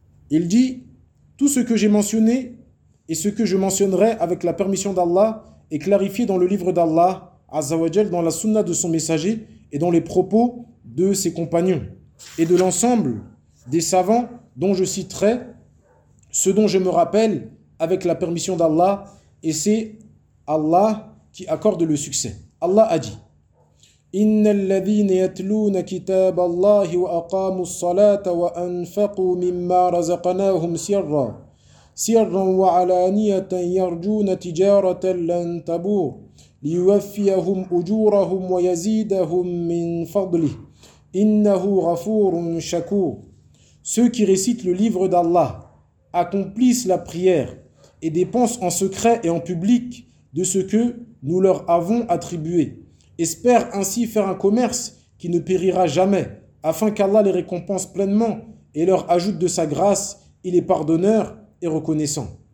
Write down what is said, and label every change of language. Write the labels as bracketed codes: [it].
[fr] Il dit, tout ce que j'ai mentionné et ce que je mentionnerai avec la permission d'Allah est clarifié dans le livre d'Allah, Azzawajal, dans la sunna de son messager et dans les propos de ses compagnons et de l'ensemble des savants dont je citerai ce dont je me rappelle avec la permission d'Allah et c'est Allah qui accorde le succès. Allah a dit, [ar] إن الذين يتلون كتاب الله وأقاموا الصلاة وأنفقوا مما رزقناهم سرا وعلانية يرجون تجارة لن تبور ليوفيهم أجورهم ويزيدهم من فضله إنه غفور شكور. [fr] Ceux qui récitent le livre d'Allah, accomplissent la prière et dépensent en secret et en public de ce que nous leur avons attribué, espère ainsi faire un commerce qui ne périra jamais, afin qu'Allah les récompense pleinement et leur ajoute de sa grâce, il est pardonneur et reconnaissant.